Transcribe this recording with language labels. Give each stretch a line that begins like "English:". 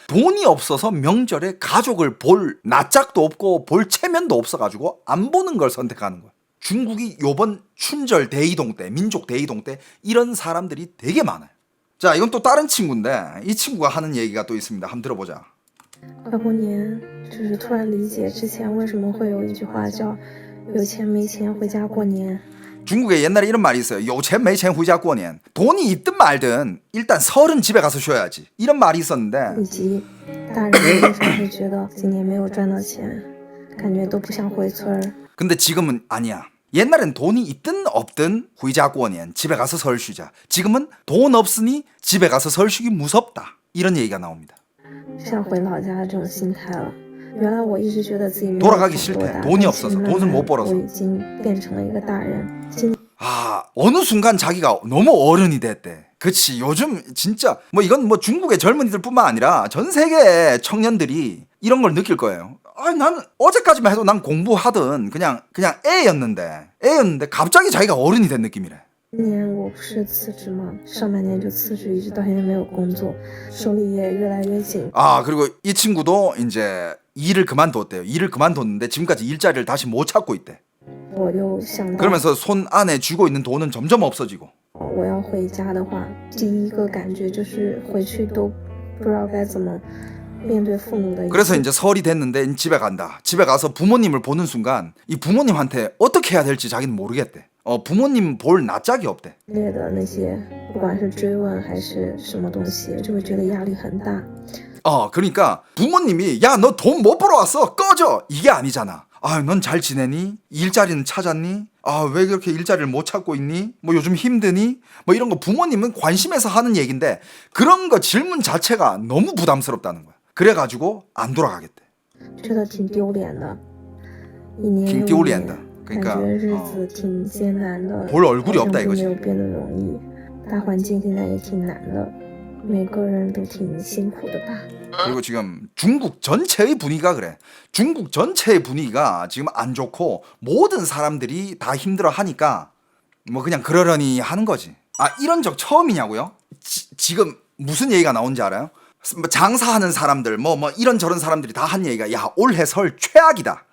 Korean: 돈이 없어서 명절에 가족을 볼 낯짝도 없고 볼 체면도 없어가지고 안 보는 걸 선택하는 거야. 중국이 요번 춘절 대이동 때 민족 대이동 때 이런 사람들이 되게 많아요. 자 이건 또 다른 친구인데 이 친구가 하는 얘기가 또 있습니다. 한번 들어보자.
Chinese: 快过年就是突然理解之前为什么会有一句话叫有钱没钱回家过年
Korean: 중국에 옛날에 이런 말이 있어요.
Chinese: 有钱没钱回家过年
Korean: 돈이 있든 말든 일단 설은 집에 가서 쉬어야지. 이런 말이 있었는데
Chinese: 以及大人为什么会觉得今年没有赚到钱感觉都不想回村
Korean: 근데 지금은 아니야. 옛날엔 돈이 있든 없든
Chinese: 回家过年
Korean: 집에 가서 설 쉬자. 지금은 돈 없으니 집에 가서 설 쉬기 무섭다. 이런 얘기가 나옵니다.
Chinese: 想回老家这种心态了原来我一直觉得自己没有
Korean: 돌아가기 싫대. 돈이 없어서 돈을 못 벌어서
Chinese: 我已经变成了一个大人
Korean: 어느 순간 자기가 너무 어른이 됐대. 그치 요즘 진짜 뭐 이건 뭐 중국의 젊은이들 뿐만 아니라 전 세계 청년들이 이런 걸 느낄 거예요. 난 어제까지만 해도 난 공부하던 그냥 애였는데 갑자기 자기가 어른이 된 느낌이래.
Chinese: 今年我不是辞职吗上半年就辞职一直到现在没有工作手里也越来越紧
Korean: 그리고 이 친구도 이제 일을 그만뒀대요. 일을 그만뒀는데 지금까지 일자리를 다시 못 찾고 있대.
Chinese: 我又想到
Korean: 그러면서 손 안에 쥐고 있는 돈은 점점 없어지고
Chinese: 我要回家的话第一个感觉就是回去都不知道该怎么面对父母的
Korean: 그래서 이제 설이 됐는데 집에 간다. 집에 가서 부모님을 보는 순간 이 부모님한테 어떻게 해야 될지 자기는 모르겠대. 부모님 볼 낯짝이 없대.
Chinese: 列的那些，不管是追问还是什么东西，就会觉得压力很大。
Korean: 그러니까 부모님이 야, 너 돈 못 벌어왔어, 꺼져, 이게 아니잖아. 아, 넌 잘 지내니? 일자리는 찾았니? 아, 왜 그렇게 일자리를 못 찾고 있니? 뭐 요즘 힘드니? 뭐 이런 거 부모님은 관심에서 하는 얘기인데 그런 거 질문 자체가 너무 부담스럽다는 거야. 그래가지고 안 돌아가겠대.
Chinese: 觉得挺丢脸的，一年挺丢脸的，感觉日子挺艰难的，
Korean: 볼 얼굴이 없다
Chinese: 好像
Korean: 이거지.
Chinese: 没有变得容易，大环境现在也挺难的，每个人都挺辛苦的吧。
Korean: 그리고 지금 중국 전체의 분위기가 그래. 중국 전체의 분위기가 지금 안 좋고 모든 사람들이 다 힘들어 하니까 뭐 그냥 그러려니 하는 거지. 아, 이런 적 처음이냐고요? 지금 무슨 얘기가 나온지 알아요? 장사하는 사람들 뭐 이런저런 사람들이 다 한 얘기가 야, 올해 설 최악이다.